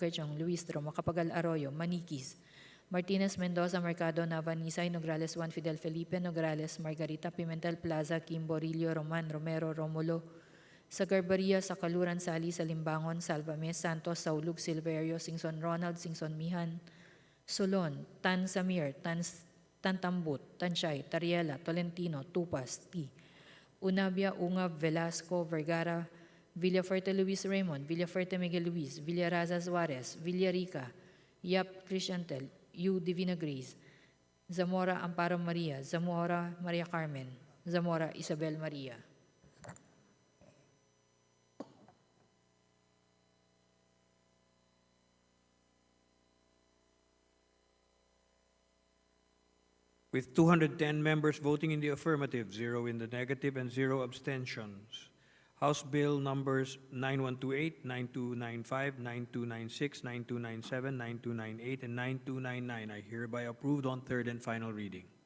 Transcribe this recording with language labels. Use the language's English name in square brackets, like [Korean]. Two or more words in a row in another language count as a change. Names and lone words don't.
[English] Limcachong, Luistro, Macapagal Arroyo, Manikis, Martinez Mendoza Mercado Navanisay Nograles Juan Fidel Felipe Nograles Margarita Pimentel Plaza Kimborillo Roman Romero Romulo Sagarbaria Sakaluran Sali Salimbangon Salvames Santos Saulug Silverio Singson Ronald Singson Mihan Solon Tan Samir Tan Tambut Tanshay Tariela Tolentino Tupas T Unabia Ungab Velasco Vergara Villafuerte Luis Raymond Villafuerte Miguel Luis Villaraza Suarez Villarica Yap Cristiantel U. Divina Grace, Zamora Amparo Maria, Zamora Maria Carmen, Zamora Isabel Maria. With 210 members voting in the affirmative, 0 in the negative, and 0 abstentions, House Bill numbers 9128, 9295, 9296, 9297, 9298, and 9299 are hereby approved on third and final reading.